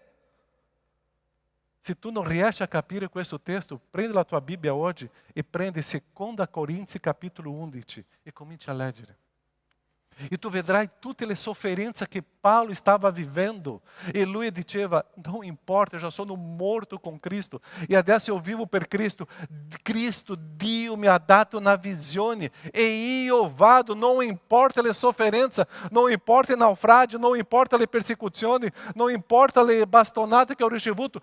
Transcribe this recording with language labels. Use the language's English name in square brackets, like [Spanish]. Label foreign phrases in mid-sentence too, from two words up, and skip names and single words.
[Italian] Se tu non riesci a capire questo testo, prendi la tua Bibbia oggi e prendi 2 Corinzi capitolo 11 e cominci a leggere. E tu vedrai tutte le sofferenze che Paolo stava vivendo. E lui diceva, [Portuguese] não importa, eu já [Italian] sono morto [Portuguese] com Cristo. [Italian] E adesso eu vivo per Cristo. Cristo, Dio mi ha dato una visione. E io vado, [Portuguese] não importa [Italian] le sofferenze, [Portuguese] não importa [Italian] i naufragi, [Portuguese] não importa [Italian] le persecuzioni, [Portuguese] não importa [Italian] le bastonate che ho ricevuto.